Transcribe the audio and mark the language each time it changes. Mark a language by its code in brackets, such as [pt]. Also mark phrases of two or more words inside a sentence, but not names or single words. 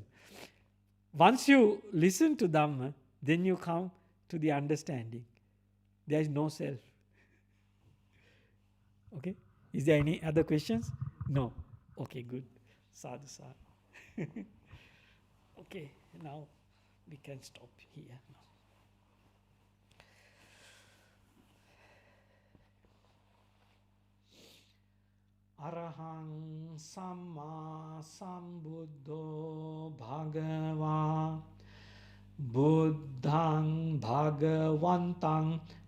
[en] Once you listen to Dhamma, then you come to the understanding. There is no self. Okay? Is there any other questions? No. Okay, good. [pi] Sadhu, sadhu. [en] Okay, now we can stop here now. [pi] Arahang Samma Sambuddho Bhagava Buddhang Bhagavantang